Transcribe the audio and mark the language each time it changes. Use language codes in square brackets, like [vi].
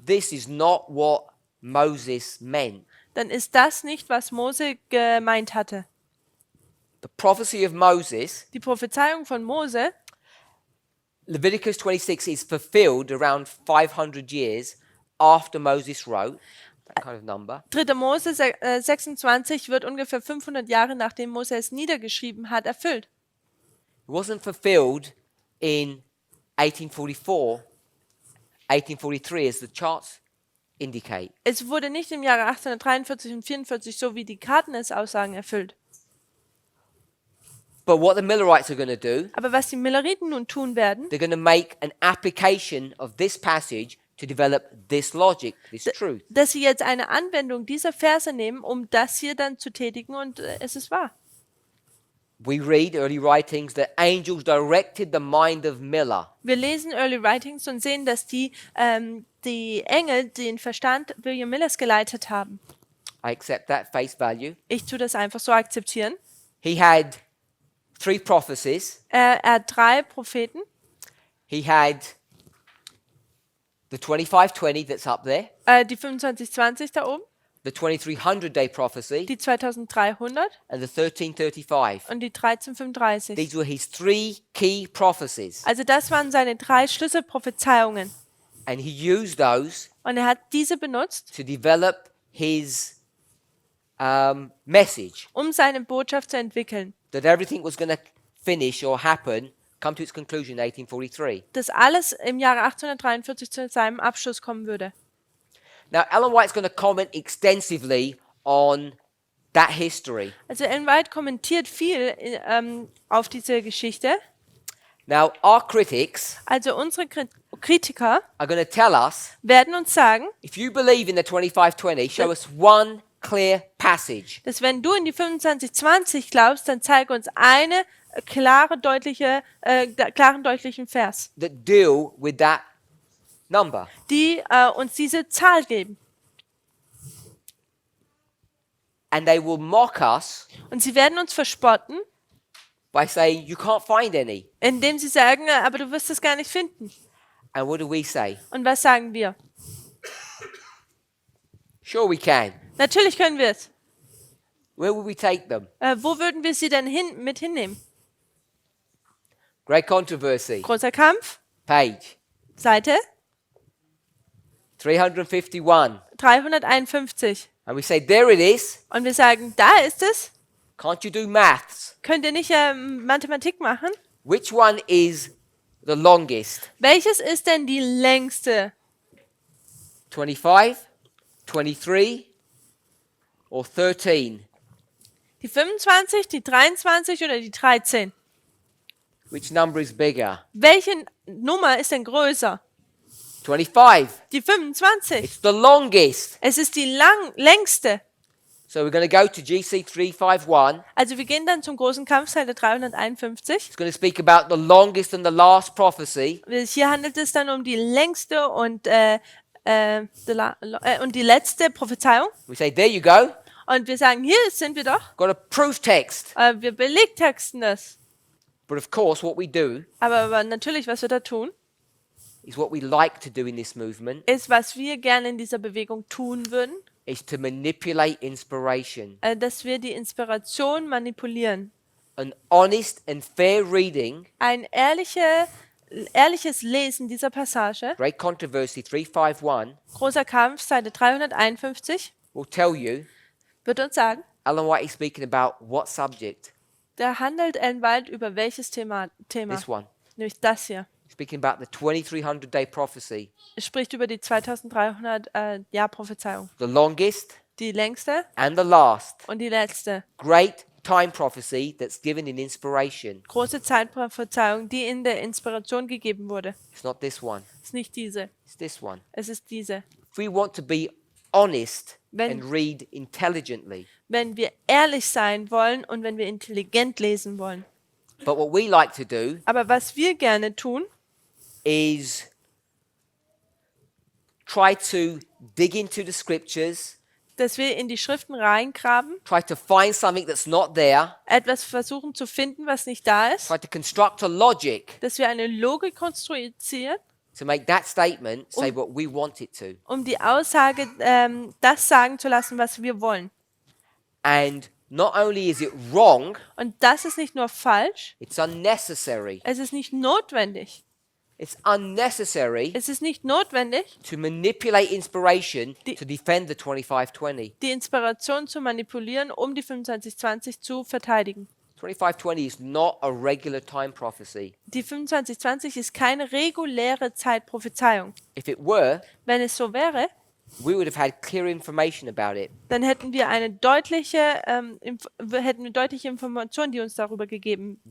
[en] this is not what Moses meant. [de] dann ist das nicht, was Mose gemeint hatte. [en] The prophecy of Moses, [de] Die Prophezeiung von Mose, [en] Leviticus 26, is fulfilled around 500 years after Moses wrote, that kind of number. [de] 3. Mose 26 wird ungefähr 500 Jahre nachdem Mose es niedergeschrieben hat, erfüllt. [en] It wasn't fulfilled in 1844, 1843 as the charts indicate. [de] Es wurde nicht im Jahre 1843 und 44, so wie die Karten es aussagen, erfüllt. [en] But what the Millerites are going to do, [de] Aber was die Milleriten nun tun werden, [en] they're going to make an application of this passage to develop this logic, this truth. [de] dass sie jetzt eine Anwendung dieser Verse nehmen, um das hier dann zu tätigen und es ist wahr. [en] We read early writings that angels directed the mind of Miller. [de] Wir lesen Early Writings und sehen, dass die Engel den Verstand William Millers geleitet haben. [en] I accept that face value. [de] Ich tue das einfach so akzeptieren. [en] He had 3 prophecies. [de] Er hat 3 Propheten. [en] He had the 2520 that's up there, [de] Die 2520 da oben, [en] the 2300-day prophecy, [de] die 2300 [en] and the 1335. [de] und die 1335. [en] These were his 3 key prophecies. [de] Also das waren seine 3 Schlüsselprophezeiungen. [en] And he used those [de] Und er hat diese benutzt, [en] to develop his message [de] um seine Botschaft zu entwickeln. [en] that everything was going to finish or happen, come to its conclusion in 1843. [de] Dass alles im Jahre 1843 zu seinem Abschluss kommen würde. [en] Now, Ellen White's going to comment extensively on that history. [de] Also Ellen White kommentiert viel auf diese Geschichte. [en] Now, our critics [de] Also unsere Kritiker [en] are going to tell us, [de] werden uns sagen, [en] if you believe in the 2520, show us one clear passage [de] dass wenn du in die 2520 glaubst, dann zeig uns eine klaren, deutlichen Vers, [en] that deal with that number. [de] die uns diese Zahl geben. [en] And they will mock us [de] Und sie werden uns verspotten, [en] by saying, you can't find any. [de] indem sie sagen, aber du wirst es gar nicht finden. [en] And what do we say? [de] Und was sagen wir? [en] Sure, we can. [de] Natürlich können wir es. [en] Where would we take them? [de] Wo würden wir sie denn mit hinnehmen? [en] Great controversy. [de] Großer Kampf. [en] Page [de] Seite 351. 351. [en] And we say, there it is. [de] Und wir sagen, da ist es. [en] Can't you do maths? [de] Könnt ihr nicht Mathematik machen? [en] Which one is the longest? [de] Welches ist denn die längste? [en] 25, 23, or 13? [de] Die 25, die 23 oder die 13? [en] Which number is bigger? [de] Welche Nummer ist denn größer? [en] 25. [de] Die 25. [en] It's the longest. [de] Es ist die längste. [en] So we're going to go to GC 351. [de] Also wir gehen dann zum großen Kampf, Seite 351. [en] It's going to speak about the longest and the last prophecy. [de] Hier handelt es dann um die längste und die letzte Prophezeiung. [en] We say, there you go. [de] Und wir sagen, hier sind wir doch. [en] Got a proof text. [de] Wir belegtexten das. [en] But of course, what we do [de] Aber natürlich, was wir da tun, [en] is what we like to do in this movement [de] ist, was wir gerne in dieser Bewegung tun würden, [en] is to manipulate inspiration. [de] dass wir die Inspiration manipulieren. [en] An honest and fair reading, [de] Ein ehrliches Lesen dieser Passage, [en] Great Controversy 351, [de] großer Kampf, Seite 351, [en] will tell you [de] wird uns sagen, [en] Ellen White is speaking about what subject? [de] da handelt Ellen White über welches Thema? [en] This one. [de] Nämlich das hier. [en] Speaking about the 2300-day prophecy. [de] Es spricht über die 2300 Jahr-Prophezeiung. [en] The longest [de] Die längste [en] and the last [de] und die letzte. [en] great time prophecy that's given in inspiration. [de] Große Zeitprophezeiung, die in der Inspiration gegeben wurde. [en] It's not this one. [de] Es ist nicht diese. [en] It's this one. [de] Es ist diese. [en] If we want to be honest [de] Wenn- [en] and read intelligently, [de] Wenn wir ehrlich sein wollen und wenn wir intelligent lesen wollen. [en] but what we like to do [de] Aber was wir gerne tun, [en] is try to dig into the scriptures, [de] dass wir in die Schriften reingraben, [en] try to find something that's not there, [de] etwas versuchen zu finden, was nicht da ist, [en] try to construct a logic [de] dass wir eine Logik konstruieren, [en] to make that statement say what we want it to. [de] um die Aussage das sagen zu lassen, was wir wollen. [en] And not only is it wrong, [de] Und das ist nicht nur falsch, [en] it's unnecessary. [de] es ist nicht notwendig. [en] It's unnecessary [de] Es ist nicht notwendig, [en] to manipulate inspiration [de] Die- [en] to defend the 2520. [de] die Inspiration zu manipulieren, um die 2520 zu verteidigen. [en] 2520 is not a regular time prophecy. [de] Die 2520 ist keine reguläre Zeitprophezeiung. [en] If it were, [de] Wenn es so wäre, [en] we would have had clear information about it. [de] dann hätten wir deutliche Informationen, die uns darüber gegeben